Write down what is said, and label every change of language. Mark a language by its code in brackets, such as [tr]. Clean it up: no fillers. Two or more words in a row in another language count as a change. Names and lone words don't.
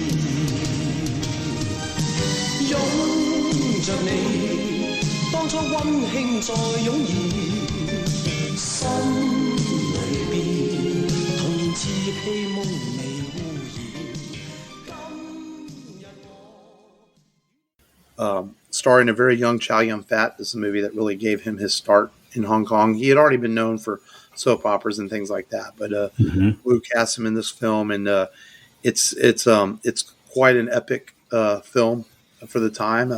[yue] 獻，擁着你，當初溫馨再湧現，心裏邊童年稚氣夢未污 [en] 染。Starring a very young Chow Yun-fat. This is a movie that really gave him his start in Hong Kong. He had already been known for soap operas and things like that, but Wu cast him in this film, and it's quite an epic film for the time.